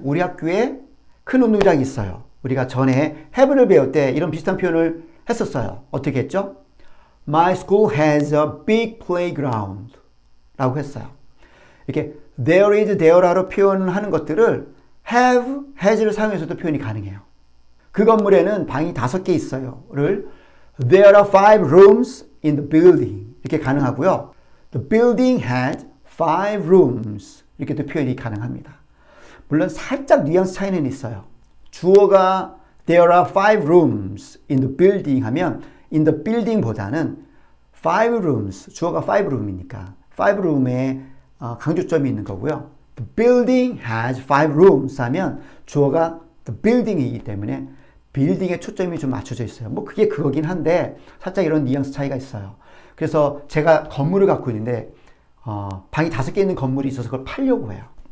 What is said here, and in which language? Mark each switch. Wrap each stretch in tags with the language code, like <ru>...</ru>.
<ko>우리 학교에 큰 운동장이 있어요. 우리가 전에 have를 배울 때 이런 비슷한 표현을 했었어요. 어떻게 했죠?</ko> <en>My school has a big playground</en> <ko>라고 했어요. 이렇게 there is, there라로 표현하는 것들을 have, has를 사용해서도 표현이 가능해요. 그 건물에는 방이 5개 있어요.를</ko> <en>there are 5 rooms in the building</en> <ko>이렇게 가능하고요.</ko> <en>The building had 5 rooms</en> <ko>이렇게도 표현이 가능합니다. 물론 살짝 뉘앙스 차이는 있어요. 주어가</ko> <en>there are 5 rooms in the building</en> <ko>하면 in the building 보다는 5 rooms, 주어가 5 room이니까 5 room에 강조점이 있는 거고요.</ko> <en>The building has 5 rooms</en> <ko>하면 주어가 the building이기 때문에 빌딩에 초점이 좀 맞춰져 있어요. 뭐 그게 그거긴 한데 살짝 이런 뉘앙스 차이가 있어요. 그래서 제가 건물을 갖고 있는데 방이 5개 있는 건물이 있어서 그걸 팔려고 해요.</ko>